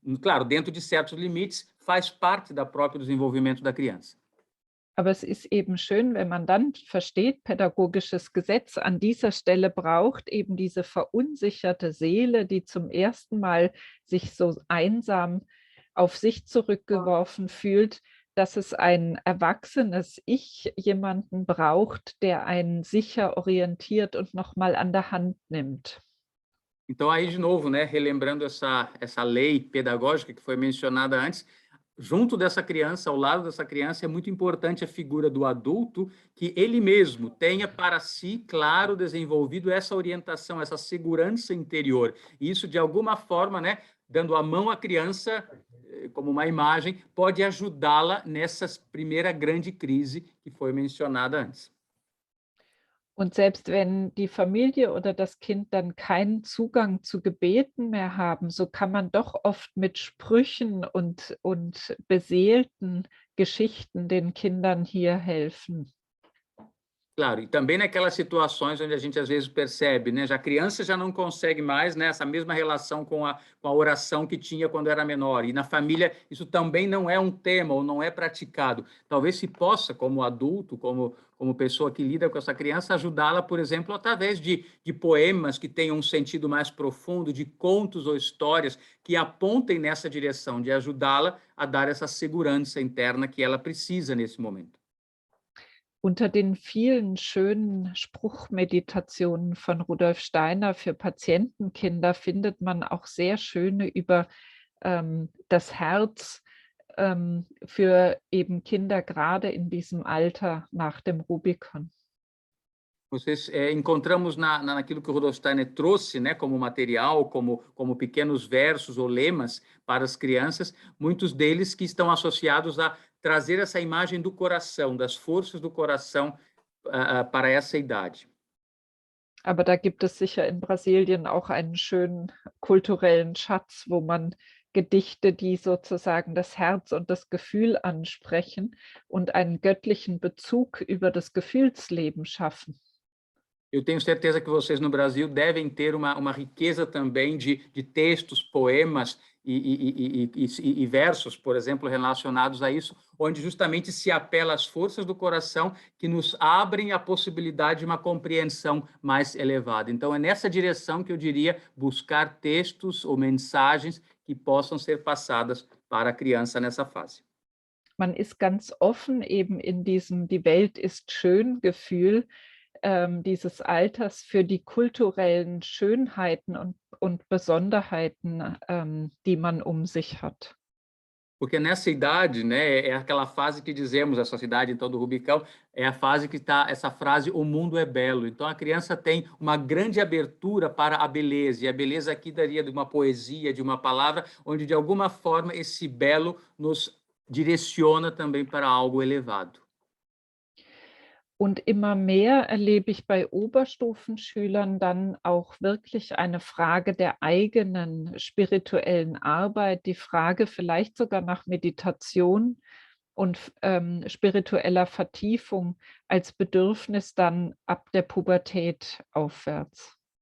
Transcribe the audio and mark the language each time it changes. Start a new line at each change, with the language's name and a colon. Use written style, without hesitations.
Portuguese: Claro, dentro de certos limites, faz parte do próprio desenvolvimento da criança.
German: Aber es ist eben schön, wenn man dann versteht, pädagogisches Gesetz an dieser Stelle braucht eben diese verunsicherte Seele, die zum ersten Mal sich so einsam auf sich zurückgeworfen fühlt, dass es ein erwachsenes Ich, jemanden braucht, der einen sicher orientiert und noch mal an der Hand nimmt.
Portuguese: Então, aí, de novo, né, relembrando essa lei pedagógica que foi mencionada antes, junto dessa criança, ao lado dessa criança, é muito importante a figura do adulto, que ele mesmo tenha para si, claro, desenvolvido essa orientação, essa segurança interior. E isso, de alguma forma, né, dando a mão à criança, como uma imagem, pode ajudá-la nessa primeira grande crise que foi mencionada antes.
German: Und selbst wenn die Familie oder das Kind dann keinen Zugang zu Gebeten mehr haben, so kann man doch oft mit Sprüchen und beseelten Geschichten den Kindern hier helfen.
Portuguese: Claro, e também naquelas situações onde a gente às vezes percebe, né, já a criança já não consegue mais, né, essa mesma relação com a oração que tinha quando era menor, e na família isso também não é um tema ou não é praticado. Talvez se possa, como adulto, como pessoa que lida com essa criança, ajudá-la, por exemplo, através de poemas que tenham um sentido mais profundo, de contos ou histórias que apontem nessa direção, de ajudá-la a dar essa segurança interna que ela precisa nesse momento.
German: Unter den vielen schönen Spruchmeditationen von Rudolf Steiner für Patientenkinder findet man auch sehr schöne über das Herz für eben Kinder gerade in diesem Alter nach dem Rubikon.
Portuguese: Encontramos naquilo que o Rudolf Steiner trouxe, né, como material, como pequenos versos ou lemas para as crianças, muitos deles que estão associados a trazer essa imagem do coração, das forças do coração para essa idade.
German: Aber da gibt es sicher in Brasilien auch einen schönen kulturellen Schatz, wo man Gedichte, die sozusagen das Herz und das Gefühl ansprechen und einen göttlichen Bezug über das Gefühlsleben schaffen.
Portuguese: Eu tenho certeza que vocês no Brasil devem ter uma riqueza também de textos, poemas e versos, por exemplo, relacionados a isso, onde justamente se apela às forças do coração que nos abrem a possibilidade de uma compreensão mais elevada. Então, é nessa direção que eu diria buscar textos ou mensagens que possam ser passadas para a criança nessa fase.
German: Man ist ganz offen eben in diesem Die Welt ist schön Gefühl dieses Alters für die kulturellen Schönheiten und Besonderheiten, die man sich hat.
Portuguese: Porque nessa idade, né, é aquela fase que dizemos, essa idade então do Rubicão, é a fase que está essa frase, o mundo é belo. Então a criança tem uma grande abertura para a beleza, e a beleza aqui daria de uma poesia, de uma palavra, onde de alguma forma esse belo nos direciona também para algo elevado.
German: Und immer mehr erlebe ich bei Oberstufenschülern dann auch wirklich eine Frage der eigenen spirituellen Arbeit, die Frage vielleicht sogar nach Meditation und spiritueller Vertiefung als Bedürfnis dann ab der Pubertät aufwärts.